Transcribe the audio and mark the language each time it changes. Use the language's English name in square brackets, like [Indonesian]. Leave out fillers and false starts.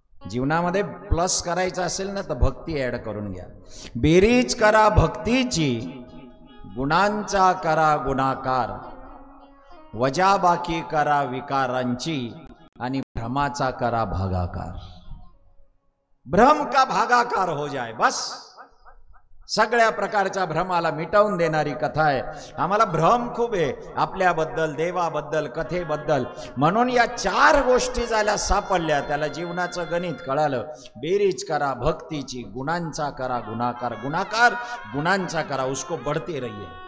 [Marathi] जीवनामध्ये प्लस करायचं असेल ना तर भक्ती ऍड करून घ्या. बेरीज करा भक्तीची, गुणांचा करा गुणाकार, वजाबाकी करा विकारांची आणि भ्रमाचा करा भागाकार. [Hindi] भ्रम का भागाकार हो जाए बस. [Marathi] सगळ्या प्रकारच्या भ्रमाला मिटवून देणारी कथा आहे. आम्हाला भ्रम खूप आहे आपल्याबद्दल, देवाबद्दल, कथेबद्दल. म्हणून या 4 गोष्टी झाल्या सापडल्या, त्याला जीवनाचं गणित कळालं. बेरीज करा भक्तीची, गुणांचा करा गुणाकार, गुणाकार गुणांचा करा, [Hindi] उसको बढ़ते रहिए.